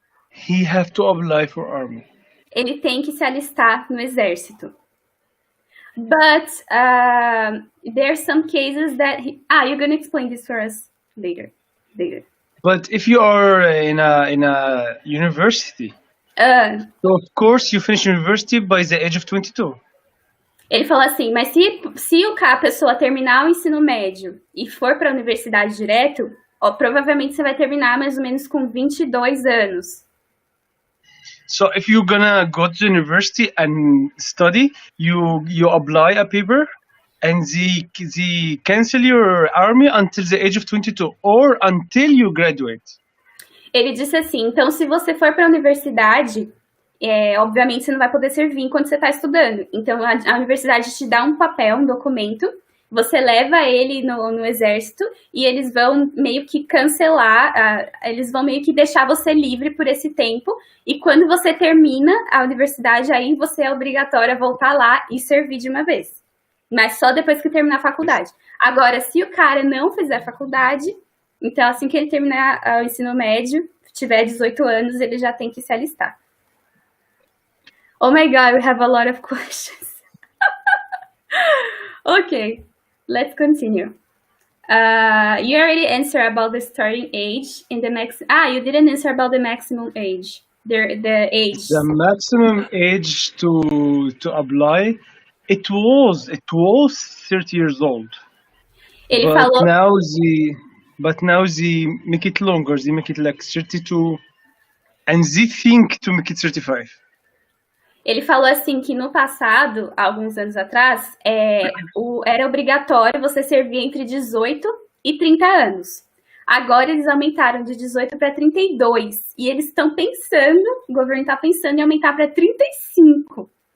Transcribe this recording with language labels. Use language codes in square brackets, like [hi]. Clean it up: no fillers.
[en] he have to apply for army. [pt] ele tem que se alistar no exército. [en] But there are some cases that you're going to explain this for us later. But if you are in a university, so of course you finish university by the age of 22. [pt] Ele falou assim, mas se a pessoa terminar o ensino médio e for para a universidade direto, provavelmente você vai terminar mais ou menos com 22 anos. [en] So if you're gonna go to the university and study, you apply a paper and they cancel your army until the age of 22 or until you graduate. [pt] Ele disse assim, então se você for para a universidade, obviamente você não vai poder servir enquanto você está estudando. Então a universidade te dá um papel, um documento, você leva ele no exército e eles vão meio que cancelar, eles vão meio que deixar você livre por esse tempo, e quando você termina a universidade, aí você é obrigatório a voltar lá e servir de uma vez. Mas só depois que terminar a faculdade. Agora, se o cara não fizer faculdade, então assim que ele terminar o ensino médio, tiver 18 anos, ele já tem que se alistar. [en] Oh my God, we have a lot of questions. Okay, let's continue. You already answered about the starting age in the you didn't answer about the maximum age. The age. The maximum age to apply, it was 30 years old. [pt] Ele [en] but [pt] falou. [en] Now they make it longer. They make it like 32, and they think to make it 35. [pt] Ele falou assim que no passado, alguns anos atrás, era obrigatório você servir entre 18 e 30 anos. Agora eles aumentaram de 18 para 32. E eles estão pensando, o governo está pensando em aumentar para 35.